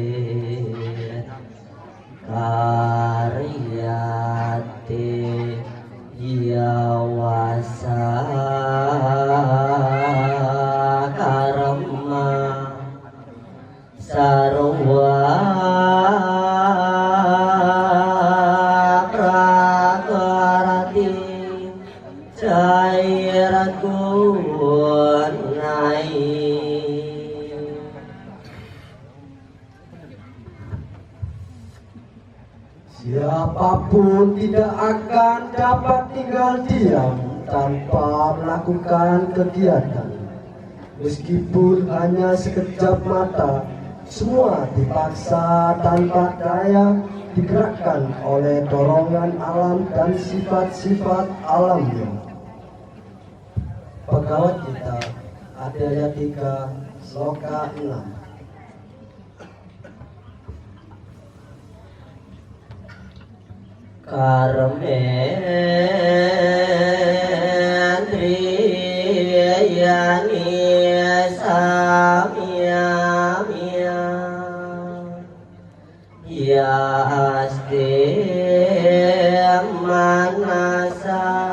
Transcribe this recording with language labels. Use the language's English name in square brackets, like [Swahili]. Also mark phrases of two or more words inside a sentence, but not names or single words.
[Sanskrit] karyate yawasa karma sarwa prakarati cairagun [Indonesian] siapapun tidak akan dapat tinggal diam tanpa melakukan kegiatan. Meskipun hanya sekejap mata, semua dipaksa tanpa daya digerakkan oleh dorongan alam dan sifat-sifat alamnya. Bhagavad Gita, Adhyaya 3, Sloka 6. [Sanskrit] Karmendriyani samyamya yaste manasa